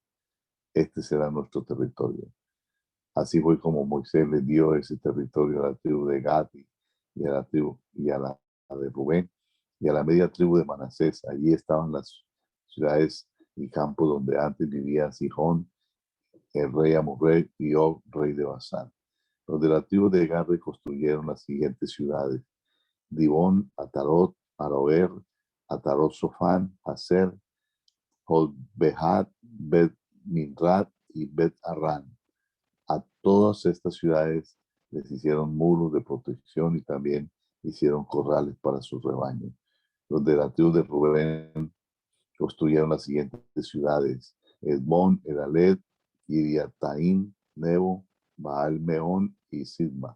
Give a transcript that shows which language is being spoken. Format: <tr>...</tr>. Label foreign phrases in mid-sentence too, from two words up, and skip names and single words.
<es>Este será nuestro territorio. Así fue como Moisés le dio ese territorio a la tribu de Gad y a la tribu y a la de Rubén y a la media tribu de Manasés. Allí estaban las ciudades y campos donde antes vivía Sihón, el rey Amorrey, y Og, rey de Basán. Los de la tribu de Gad reconstruyeron las siguientes ciudades: Dibón, Atarot, Aroer, Atarot Sofán, Hazer, Jotbehat, Bet Minrat y Bet Arán. A todas estas ciudades les hicieron muros de protección y también hicieron corrales para sus rebaños. Los de la tribu de Rubén construyeron las siguientes ciudades: Edmón, Edalet, Kiriataim, Nebo, Baal Meón y Sidma.</es>